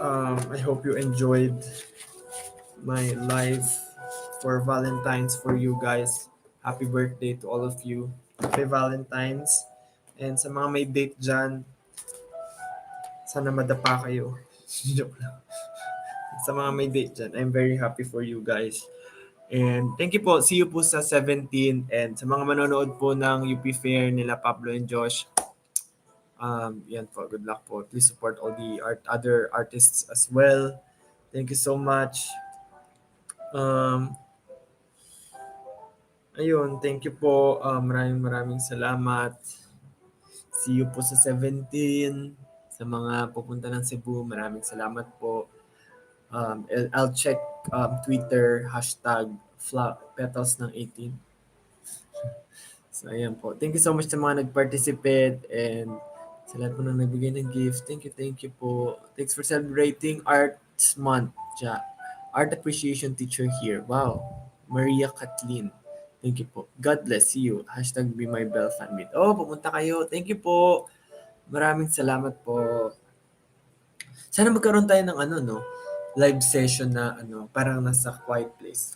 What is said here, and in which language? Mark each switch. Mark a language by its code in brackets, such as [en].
[en] I hope you enjoyed my live for Valentine's for you guys. Happy birthday to all of you. Happy Valentine's. [tl] And sa mga may date dyan, sana madapa kayo. Joke lang. Sa mga may date dyan, [en] I'm very happy for you guys. And thank you po. See you po sa 17. [tl] And sa mga manonood po ng UP Fair nila Pablo and Josh, yan po. [en] Good luck po. Please support all the other artists as well. Thank you so much. [tl] Ayun, [en] thank you [tl] po. Maraming salamat. [en] See you [tl] po sa 17. Sa mga pupunta ng Cebu, maraming salamat po. [en] I'll check Twitter, [tl] hashtag petals ng 18. So, ayan po. [en] Thank you so much [tl] sa mga nag-participate and sa lahat po na nagbigay ng gift. [en] Thank you po. Thanks for celebrating Arts Month. Art Appreciation Teacher here. Wow. Maria Kathleen. Thank you po. God bless you. Hashtag Be My Bell Fan Meet. Oh, [tl] pumunta kayo. [en] Thank you po. [tl] Maraming salamat po. Sana magkaroon tayo ng [en] live session [tl] na parang nasa [en] quiet place.